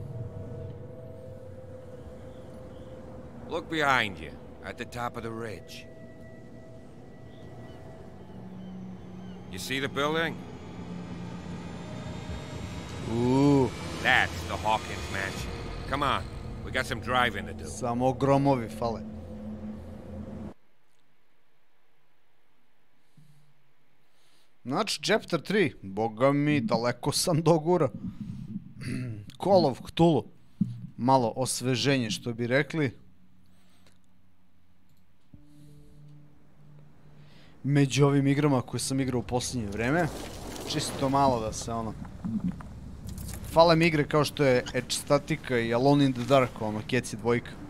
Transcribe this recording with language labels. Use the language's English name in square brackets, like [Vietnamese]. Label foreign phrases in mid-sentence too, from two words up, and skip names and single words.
[English] Look behind you, at the top of the ridge. You see the building? Ooh. That's the Hawkins mansion. Come on, we got some driving to do. [Serbian] Samo gromovi fale. Znači, chapter 3. Boga mi, daleko sam do gura. Call of Cthulhu. Malo osveženje, što bi rekli. Među ovim igrama koje sam igrao u posljednje vreme. Čisto malo da se ono... Fale mi igre kao što je Edge Statica i Alone in the Dark, ono, Keci dvojka.